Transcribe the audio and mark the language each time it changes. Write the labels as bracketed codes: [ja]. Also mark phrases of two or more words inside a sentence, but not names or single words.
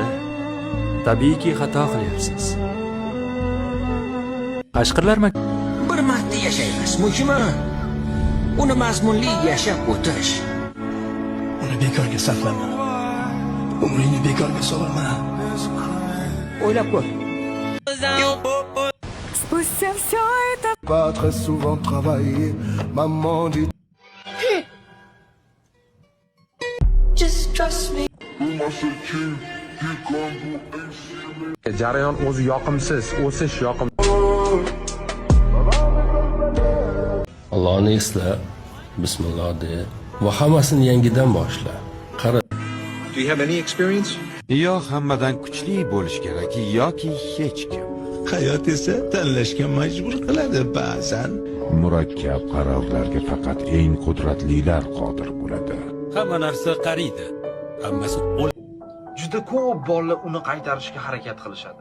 [uz] Tabiiyki xato qilyapsiz." Qashqirlar Bir marta yashaymiz, muhimi uni mazmunli yashab o'tish. Uni bekorga sarflama. Umringni bekorga so'rama. O'ylab ko'r. [ru] Спустя все это... [fr] Pas très souvent travailler, maman dit. [en] Just trust me. [uz] Jarayon o'zi yoqimsiz, o'sish yoqim. Allohni esla, bismillah de va hammasini yangidan boshla. Qara. [en] Do you have any experience? [uz] Yo hammadan kuchli bo'lish kerak yoki hech kim. Hayot esa tanlashga majbur qiladi ba'zan. Murakkab qarorlarga faqat eng qudratlilar qodir bo'ladi. Hamma narsa qariydi. Hammasi Juda ko'p bolalar uni qaytarishga harakat qilishadi.